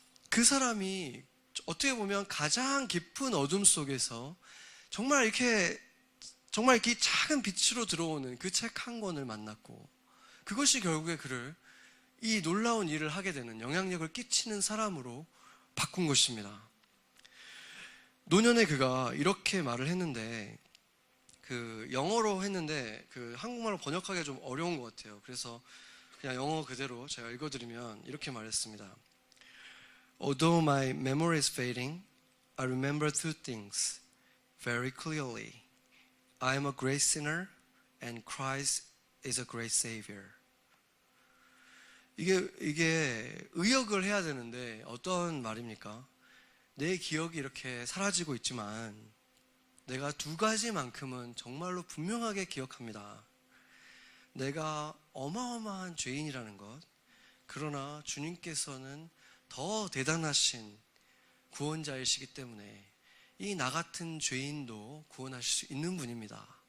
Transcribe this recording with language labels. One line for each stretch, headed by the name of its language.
Korean: 그 사람이 어떻게 보면 가장 깊은 어둠 속에서 정말 이렇게 작은 빛으로 들어오는 그 책 한 권을 만났고 그것이 결국에 그를 이 놀라운 일을 하게 되는 영향력을 끼치는 사람으로 바꾼 것입니다. 노년에 그가 이렇게 말을 했는데 영어로 했는데 한국말로 번역하기가 좀 어려운 것 같아요. 그래서 그냥 영어 그대로 제가 읽어드리면 이렇게 말했습니다.
English: Although my memory is fading, I remember two things very clearly. I am a great sinner and Christ is a great Savior.
Korean: 이게 의역을 해야 되는데 어떤 말입니까? 내 기억이 이렇게 사라지고 있지만 내가 두 가지만큼은 정말로 분명하게 기억합니다. 내가 어마어마한 죄인이라는 것, 그러나 주님께서는 더 대단하신 구원자이시기 때문에 이 나 같은 죄인도 구원하실 수 있는 분입니다.